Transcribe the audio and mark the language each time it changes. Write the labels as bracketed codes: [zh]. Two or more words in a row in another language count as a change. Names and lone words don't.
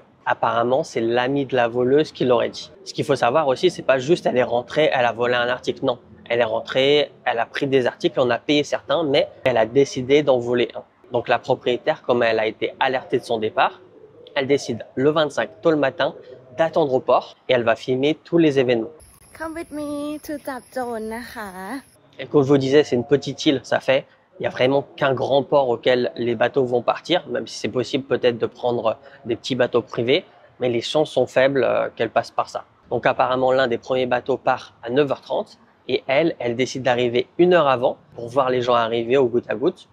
[fr] Apparemment, c'est l'ami de la voleuse qui l'aurait dit. Ce qu'il faut savoir aussi, c'est pas juste elle est rentrée, elle a volé un article. Non, elle est rentrée, elle a pris des articles, on a payé certains, mais elle a décidé d'en voler un. Donc la propriétaire, comme elle a été alertée de son départ, elle décide le 25 tôt le matin d'attendre au port et elle va filmer tous les événements. [en] Come with me to [th] จับโจรนะคะ [fr] Et comme je vous disais, c'est une petite île, ça fait. Il n'y a vraiment qu'un grand port auquel les bateaux vont partir, même si c'est possible peut-être de prendre des petits bateaux privés, mais les chances sont faibles qu'elle passe par ça. Donc apparemment, l'un des premiers bateaux part à 9h30 et elle décide d'arriver 1 heure avant pour voir les gens arriver au goutte à goutte.